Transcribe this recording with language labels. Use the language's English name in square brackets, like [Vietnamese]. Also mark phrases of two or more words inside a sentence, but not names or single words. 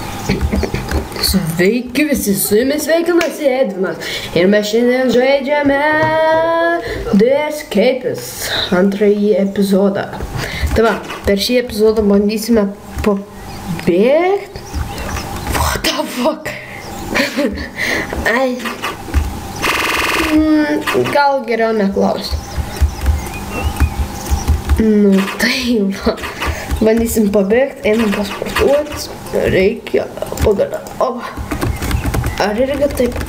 [Lithuanian] Sveiki visi, su jumis sveikinasi Edvinas ir mes šiandien žaidžiame The Escapist antrąjį epizodą. Tai va, per šį epizodą bandysime pabėgti. [English] What the fuck? [Lithuanian] Ai. Gal geriau neklausti. Nu tai va. Bandysim pabėgti, einam pasportuoti. Reikia pagaliau. O, ar irgi taip?